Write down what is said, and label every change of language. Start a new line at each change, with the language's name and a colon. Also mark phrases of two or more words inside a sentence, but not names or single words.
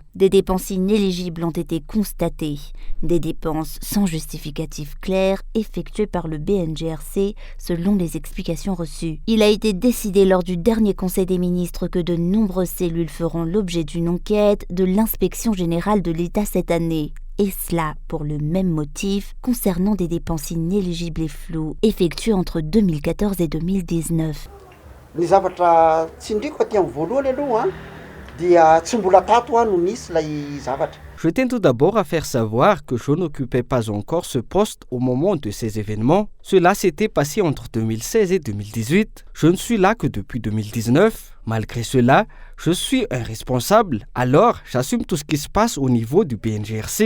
French: Des dépenses inéligibles ont été constatées. Des dépenses sans justificatif clair effectuées par le BNGRC selon les explications reçues. Il a été décidé lors du dernier Conseil des ministres que de nombreuses cellules feront l'objet d'une enquête de l'Inspection générale de l'État cette année. Et cela pour le même motif concernant des dépenses inéligibles et floues effectuées entre 2014 et 2019.
Malagasy: Ny zavatra tsindriko aty amin'ny voalohany aloha dia tsy mbola tato no nisy lay zavatra.
French: Je tiens tout d'abord à faire savoir que je n'occupais pas encore ce poste au moment de ces événements. Cela s'était passé entre 2016 et 2018. Je ne suis là que depuis 2019. Malgré cela, je suis un responsable, alors j'assume tout ce qui se passe au niveau du BNGRC.